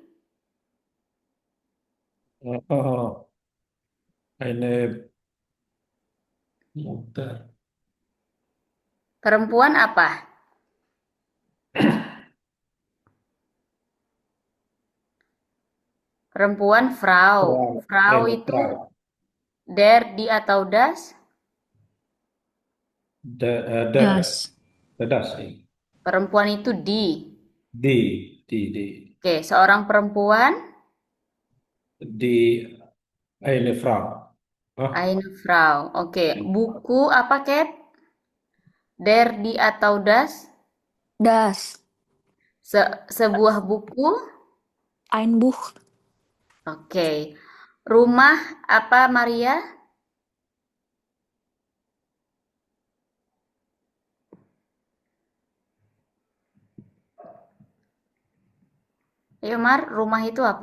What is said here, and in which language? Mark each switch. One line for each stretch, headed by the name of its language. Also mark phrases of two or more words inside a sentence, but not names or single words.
German: Oh, eine Mutter.
Indonesian: perempuan apa? Perempuan,
German: Frau. Frau, Frau eine
Indonesian: itu
German: Frau. der, di atau das? Das. Das, eh.
Indonesian: Perempuan itu di.
German: Di,
Indonesian: Oke, seorang perempuan,
German: di eine Frau. Ah, eine Frau.
Indonesian: Oke, buku apa, Kat?
German: Der, di
Indonesian: atau das?
German: Das.
Indonesian: Sebuah buku.
German: Ein Buch.
Indonesian: Oke. Rumah apa, Maria? Ayo, Mar, rumah itu apa?